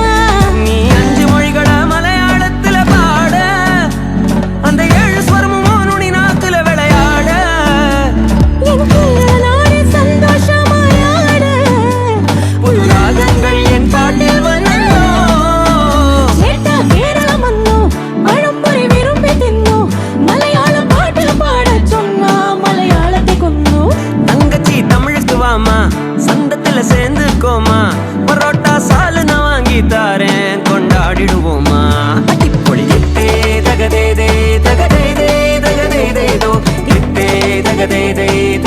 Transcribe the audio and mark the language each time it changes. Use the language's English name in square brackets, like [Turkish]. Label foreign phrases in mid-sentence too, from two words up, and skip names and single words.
[Tamil] நீ 5 மொழிகள மலையாளத்துல பாட அந்த 7 ஸ்வரமும் நுனி நாக்குல விளையாட என் கேரள நாடு சந்தோஷமாயாட புது ராகங்கள் என் பாட்டில் வந்தோ [Malayalam] ചേട്ടാ കേരളം വന്നു പഴംപൊരി വിരുമ്പി തിന്നു മലയാള പാട്ട് പാട சொன்னா മലയാളത്തെ കൊന്നു [Tamil] தங்கச்சி தமிழுக்கு வாமா சந்தத்துல சேர்ந்துக்கோமா பரோட்டா சாலுன வாங்கி தாரேன் கொண்டாடிடுவோமா அடிப்பொளி தகதே தகதே தகதே தோ தகதே